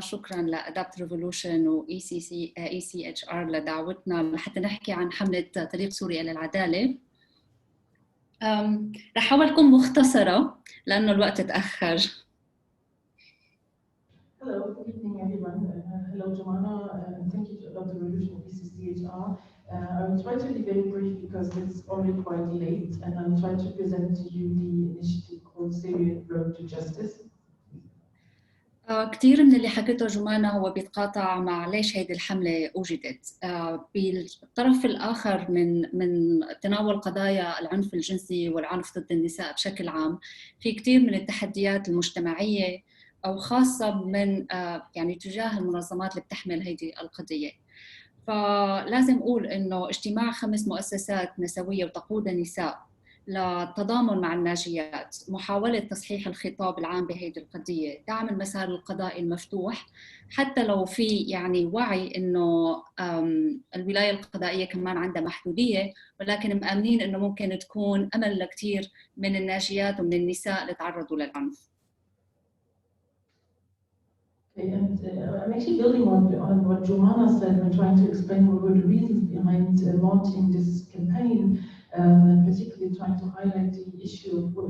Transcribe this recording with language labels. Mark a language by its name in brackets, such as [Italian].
[Arabic] شكرا لأدابت ريفولوشن و ECCHR لدعوتنا لحتى نحكي عن حملة طريق سوريا للعدالة. رح أحاول أكون مختصرة لأنه الوقت تأخر. [English] Hello, good evening everyone. Hello Joumana, thank you to Adopt Revolution of ECCHR. I will try to be very brief because it's already quite late, and I'm trying to present to you the initiative called Syrian Road to Justice. [Arabic] كثير من اللي حكته جمانة هو بيتقاطع مع ليش هيدي الحملة وجدت. بالطرف الآخر من تناول قضايا العنف الجنسي والعنف ضد النساء بشكل عام، في كثير من التحديات المجتمعية أو خاصة من يعني تجاه المنظمات اللي بتحمل هيدي القضية. فلازم أقول إنه اجتماع 5 مؤسسات نسوية وتقودها نساء للتضامن مع الناجيات، محاولة تصحيح الخطاب العام بهيدي القضية، دعم المسار القضائي المفتوح، حتى لو في يعني وعي إنه الولاية القضائية كمان عندها محدودية، ولكن مآمنين إنه ممكن تكون أمل لكثير من الناجيات ومن النساء اللي تعرضوا للعنف. [English] And I'm actually building on what Joumana said when trying to explain what were the reasons behind launching this campaign, and particularly trying to highlight the issue of